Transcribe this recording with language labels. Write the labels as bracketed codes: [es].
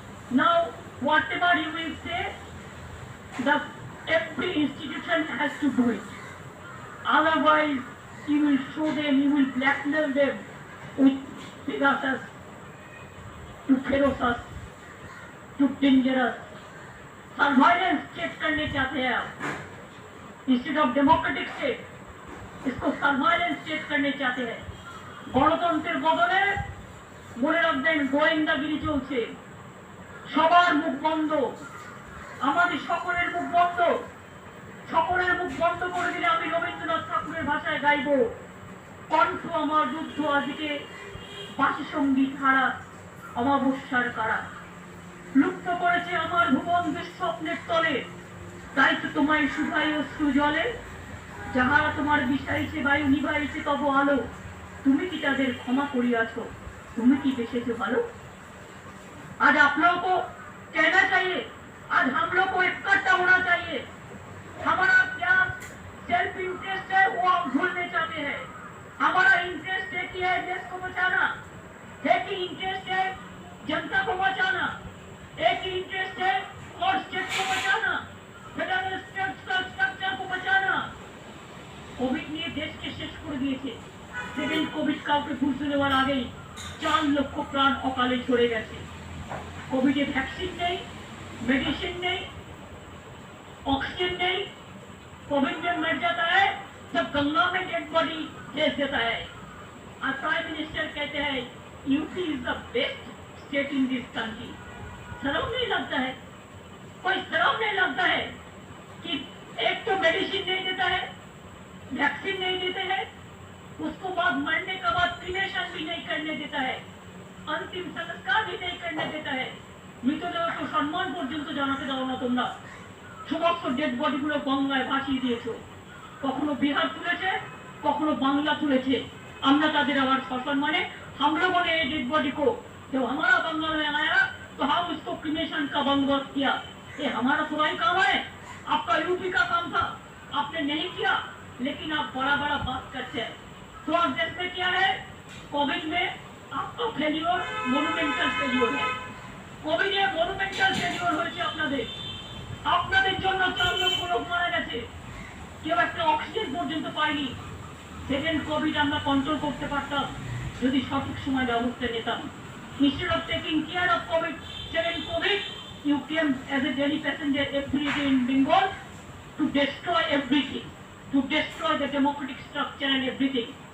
[en] Now whatever you will say, every institution has to do it. Otherwise you will show them, you will blackmail them with Pegasus, to ferocious, to dangerous. Surveillance state [hi] करने चाहते हैं आप. [en] Instead of democratic state, [hi] इसको surveillance state करने चाहते हैं. [bn] গণতন্ত্রের বদলে মনে রাখবেন গোয়েন্দাগিরি চলছে. সবার মুখ বন্ধ, আমাদের সকলের মুখ বন্ধ. সকলের মুখ বন্ধ করে দিলে আমি রবীন্দ্রনাথ ঠাকুরের ভাষায় গাইব, কণ্ঠ আমার যুদ্ধ আজকে বাসি সঙ্গীত হারা অমাবস্যার কারা. লুপ্ত করেছে আমার ভুবন দুঃস্বপ্নের তলে, তাই তো তোমায় শুধাই অশ্রু জলে. যাহারা তোমার বিষাইছে বায়ু নিভাইছে তব আলো, তুমি কি তাদের ক্ষমা করিয়াছ, তুমি কি বেসেছো ভালো. [hi] आज आप लोगों को कहना चाहिए, आज हम लोग को इकट्ठा होना चाहिए. हमारा क्या सेल्फ इंटरेस्ट है वो हम भूलने चाहते हैं. हमारा इंटरेस्ट एक ही है, देश को बचाना. एक ही इंटरेस्ट है, जनता को बचाना. एक ही इंटरेस्ट है, और स्टेट को बचाना, फेडरल स्ट्रक्चर को बचाना. [bn] कोविड নিয়ে দেশকে শেষ করে দিয়েছে. সেকেন্ড কোভিড কাউকে ঘুষে দেওয়ার আগেই 4 লক্ষ প্রাণ অকালে ঝরে গেছে. [hi] कोविड वैक्सीन नहीं, मेडिसिन नहीं, ऑक्सीजन नहीं. कोविड में मर जाता है तब गंगा में डेड बॉडी भेज देता है. और प्राइम मिनिस्टर कहते हैं [en] UP is the best state in this country. [hi] शर्म नहीं लगता है? कोई शर्म नहीं लगता है कि एक तो मेडिसिन नहीं देता है, वैक्सीन नहीं देते हैं, उसको बाद मरने के बाद क्रिमेशन भी नहीं करने देता है, अंतिम संस्कार भी नहीं करने देता है. [bn] মৃতদেহ তো সম্মান পর্যন্ত জানাতে দাও না তোমরা. সমস্ত ডেড বডিগুলো গঙ্গায় ভাসিয়ে দিয়েছো. কখনো বিহার তুলেছে, কখনো বাংলা তুলেছে. আমরা তাদের আবার সসম্মানে [hi] हम लोगों ने ये डेड बॉडी को जब हमारा बंगला में आया तो हम उसको क्रिमेशन का बंदोबस्त किया. ये हमारा थोड़ा काम है, आपका यूपी का काम था, आपने नहीं किया. लेकिन आप बड़ा बड़ा बात करते हैं. तो आप देश में क्या है, कोविड में आपका फेलियोर मोनुमेंटल फेलियोर है. [bn] কোভিডে মনুমেন্টাল ফেলিওর হয়েছে আপনাদের. আপনাদের জন্য 4 লক্ষ লোক মারা গেছে, কেউ একটা অক্সিজেন পর্যন্ত পায়নি. সেকেন্ড কোভিড আমরা কন্ট্রোল করতে পারতাম যদি সঠিক সময় ব্যবস্থা নিতাম. [en] Instead of taking care of COVID, second COVID, You came as a daily passenger every day in Bengal to destroy everything, to destroy the democratic structure and everything.